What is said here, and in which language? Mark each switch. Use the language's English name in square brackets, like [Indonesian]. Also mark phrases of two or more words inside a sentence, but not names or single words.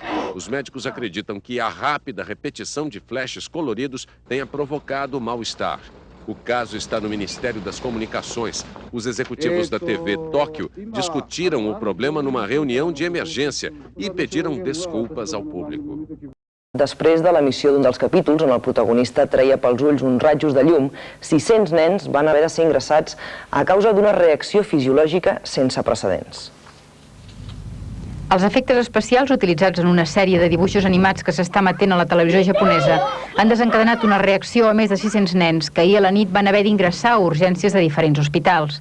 [Portuguese] Os médicos acreditam que a rápida repetição de flashes coloridos tenha provocado mal-estar. O caso está no Ministério das Comunicações. Os executivos da TV Tóquio discutiram o problema numa reunião de emergência e pediram desculpas ao público. [Catalan] Després de l'emissió d'un dels capítols on el protagonista treia pels ulls uns rajos de llum, 600 nens van haver de ser ingressats a causa d'una reacció fisiològica sense precedents. Els efectes especials utilitzats en una sèrie de dibuixos animats que s'està emetent a la televisió japonesa han desencadenat una reacció a més de 600 nens que ahir a la nit van haver d'ingressar a urgències de diferents hospitals.